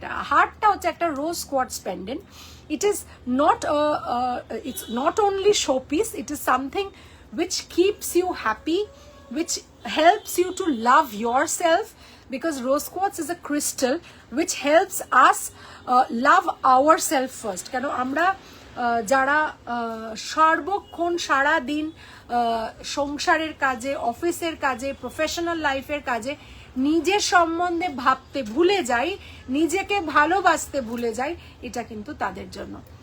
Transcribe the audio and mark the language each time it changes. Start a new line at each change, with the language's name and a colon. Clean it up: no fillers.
Bangla: হার্টটা হচ্ছে একটা রোজ quartz pendant.
English: It is not it's not only showpiece, it is something which keeps you happy, which helps you to love yourself, because rose quartz is a crystal which helps us love ourselves first.
Bangla: কেন আমরা যারা সর্বক্ষণ সারা দিন সংসারের কাজে, অফিসের কাজে, professional লাইফের কাজে নিজের সম্বন্ধে ভাবতে ভুলে যাই, নিজেকে ভালোবাসতে ভুলে যাই, এটা কিন্তু তাদের জন্য।